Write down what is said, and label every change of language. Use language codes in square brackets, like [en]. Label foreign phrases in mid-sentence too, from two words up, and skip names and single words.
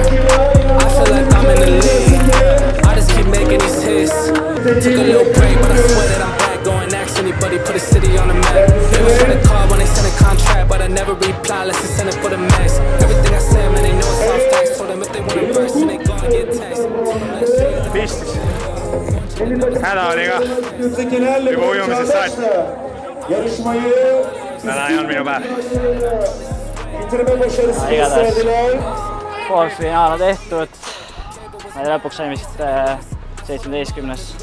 [en] I feel like I'm in the league. I just keep making these hits. Took a little break, but I swear that I'm back. Going ask anybody, put a city on the map. They was trying to call when they sent a contract, but I never reply unless they send it for the max. Everything I say, man, they know it's all facts. Told them if they want a verse, then they gonna get text. [et] pistis. Häda oli ka juba ujumisest saati. Täna ei olnud minu päev. Igatahes poolfinaal on tehtud. Ma lõpuks sain vist 17.